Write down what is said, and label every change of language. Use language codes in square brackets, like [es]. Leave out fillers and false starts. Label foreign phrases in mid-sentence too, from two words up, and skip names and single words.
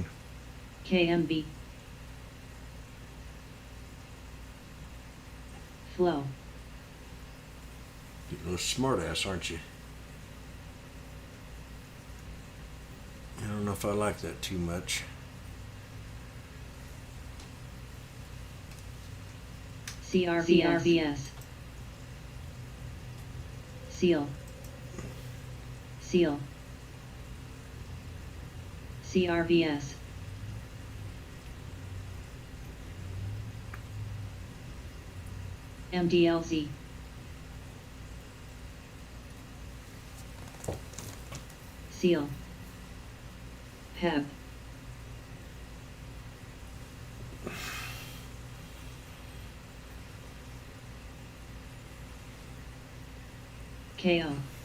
[en] KMB. Flow. You're a little smart ass, aren't you? I don't know if I like that too much. CRVS. Seal. Seal. CRVS. MDLZ. Seal. PEB. KO.